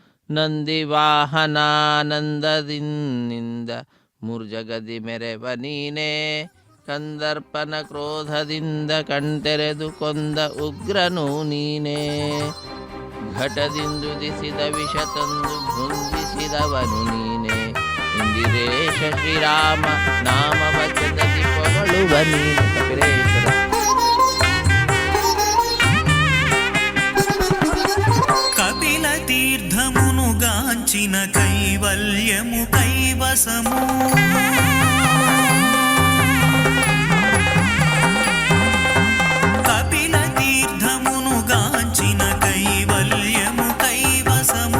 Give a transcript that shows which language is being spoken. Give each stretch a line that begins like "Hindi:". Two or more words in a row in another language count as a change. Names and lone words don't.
Kannada: ನಂದಿವಾಹನಾನಂದದಿಂದ ಮೂರ್ಜಗದಿ ಮೆರೆವ ನೀನೇ, ಕಂದರ್ಪನ ಕ್ರೋಧದಿಂದ ಕಣ್ತೆರೆದು ಕೊಂದ ಉಗ್ರನು ನೀನೇ. ಘಟದಿಂದುದಿಸಿದ ವಿಷ ತಂದು ಭುಂಜಿಸಿದವನು ನೀನೇ, ಇಂದಿರೇಶ ಶ್ರೀರಾಮ ನಾಮ ವಚನದಿ ಪೊಗಳುವ ನೀನು. ಕಪಿಲೇಶ್ವರ
Telugu: కపిల తీర్థమును గాంచిన కైవల్యము కైవసము. కపిల తీర్థమును గాంచిన కైవల్యము కైవసము.